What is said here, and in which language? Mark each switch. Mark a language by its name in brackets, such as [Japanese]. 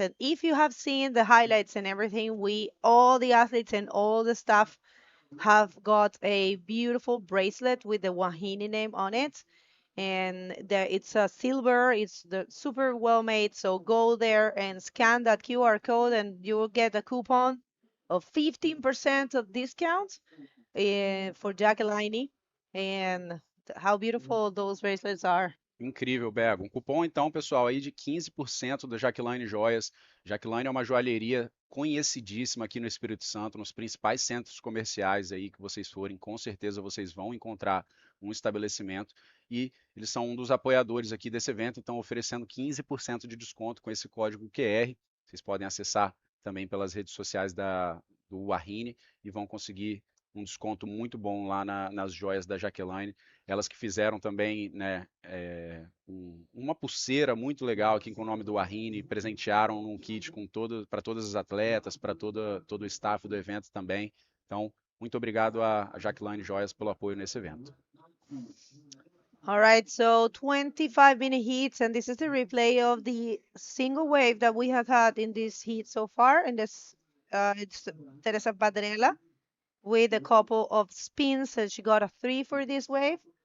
[English] And if you have seen the highlights and everything, all the athletes and all the staff have got a beautiful bracelet with the Wahine name on it. And it's a silver, it's the super well made. So go there and scan that QR code and you will get a coupon of 15% of discount for Jaklayne. And how beautiful those bracelets are. [Portuguese] Incrível, Bego. Um cupom, então, pessoal, aí de 15% da Jaklayne Joias. Jaklayne é uma joalheria conhecidíssima aqui no Espírito Santo, nos principais centros comerciais aí que vocês forem, com certeza vocês vão encontrar um estabelecimento. E eles são um dos apoiadores aqui desse evento, então oferecendo 15% de desconto com esse código QR. Vocês podem acessar também pelas redes sociais do Wahine e vão conseguir um desconto muito bom lá nas joias da Jaklayne. Elas que fizeram também, né, uma pulseira muito legal aqui com o nome do Wahine, presentearam um kit para todas as atletas, para todo o staff do evento também. Então, muito obrigado a Jaklayne Joias pelo apoio nesse evento. [English] All right, so 25-minute heats, and this is the replay of the single wave that we have had in this heat so far. And this, it's Teresa Padrella with a couple of spins, and she got a 3 for this wave.